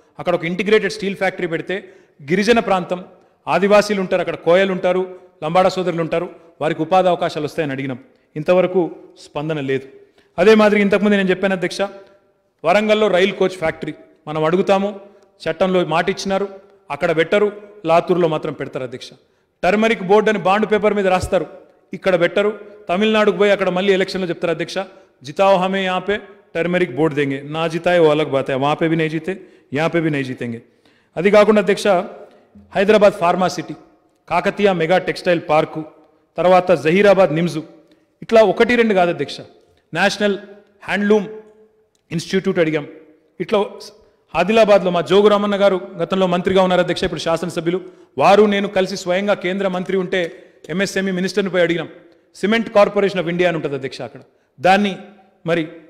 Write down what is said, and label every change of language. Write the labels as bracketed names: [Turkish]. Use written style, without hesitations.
[Telugu] అక్కడ ఒక integrated steel factory పెడితే గిరిజన ప్రాంతం, ఆదివాసీలు ఉంటారు, అక్కడ కోయలు ఉంటారు, లంబాడా సోదరులు ఉంటారు, వారికి ఉపాధి అవకాశాలు వస్తాయని అడిగినాం. ఇంతవరకు స్పందన లేదు. అదే మాదిరి ఇంతకుముందు నేను చెప్పాను అధ్యక్ష, వరంగల్లో రైల్ కోచ్ ఫ్యాక్టరీ మనం అడుగుతాము, చట్టంలో మాట ఇచ్చినారు, అక్కడ పెట్టరు, లాతూరులో మాత్రం పెడతారు అధ్యక్ష. టర్మరిక్ బోర్డు అని బాండ్ పేపర్ మీద రాస్తారు, ఇక్కడ పెట్టరు. తమిళనాడుకు పోయి అక్కడ మళ్ళీ ఎలక్షన్లో చెప్తారు అధ్యక్ష, [Hindi] జితాओ हमें यहाँ पे टर्मरिक बोर्ड देंगे, ना जिताए वो अलग बात है, वहाँ पे भी नहीं जीते, यहाँ पे भी नहीं जीतेंगे. [Telugu] అది కాకుండా అధ్యక్ష, Hyderabad pharma city, Kakatiya mega textile park, తర్వాత జహీరాబాద్ నిమ్స్, ఇట్లా 1, 2 కాదు అధ్యక్ష. నేషనల్ హ్యాండ్లూమ్ ఇన్స్టిట్యూట్ అడిగాం. ఇట్లా ఆదిలాబాద్లో మా జోగు రామన్న గారు గతంలో మంత్రిగా ఉన్నారు అధ్యక్ష, ఇప్పుడు శాసనసభ్యులు, వారు నేను కలిసి స్వయంగా కేంద్ర మంత్రి ఉంటే MSME మినిస్టర్ని పోయి అడిగినాం. సిమెంట్ కార్పొరేషన్ ఆఫ్ ఇండియా అని ఉంటుంది అధ్యక్ష అక్కడ, దాన్ని మరి